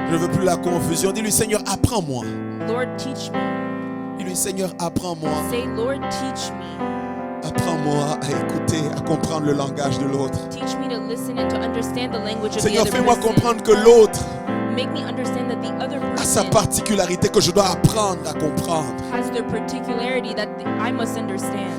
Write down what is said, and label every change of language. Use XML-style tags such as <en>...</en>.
<fr>Je ne veux plus la confusion. Dis-lui, Seigneur, apprends-moi.</fr> <en>Lord, teach me.</en> <fr>Dis-lui, Seigneur, apprends-moi.</fr> <en>Say, Lord, teach me.</en> <fr>Apprends-moi à écouter, à comprendre le langage de l'autre.</fr> <en>Teach me to listen and to understand the language of</en> <fr>Seigneur,</fr> <en>the other</en> <fr>fais-moi</fr> <en>person.</en> <fr>comprendre que l'autre</fr> <en>Make me understand that the other</en> <fr>a sa</fr> <en>person</en> <fr>particularité que je dois apprendre à comprendre.</fr> <en>has their particularity that I must understand.</en>